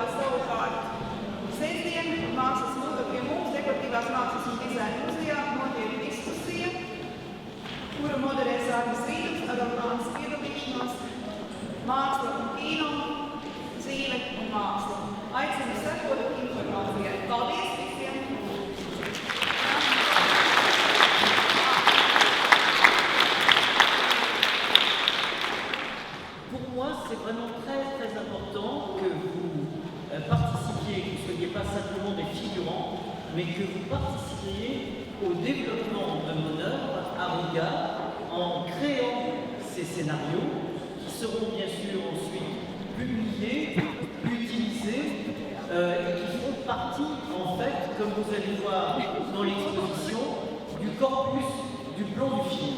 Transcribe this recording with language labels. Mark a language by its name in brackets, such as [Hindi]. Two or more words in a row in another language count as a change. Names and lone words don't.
[Latvian] Savukārt sestdien mākslas muzeja pie mums Dekoratīvās mākslas un dizaina muzejā notiek diskusija, kuru moderēs Arnis Rīdums ar Orlānas piedalīšanos, māksla un kino, dzīve un māksla. Aicinu sekot informācijai. Paldies visiem! [French] Pour moi, c'est vraiment très très important que vous participiez, que vous ne soyez pas simplement des figurants, mais que vous participiez au développement de mon œuvre à Riga en créant ces scénarios qui seront bien sûr ensuite publiés, utilisés et qui font partie en fait, comme vous allez voir dans l'exposition, du corpus du plan du film.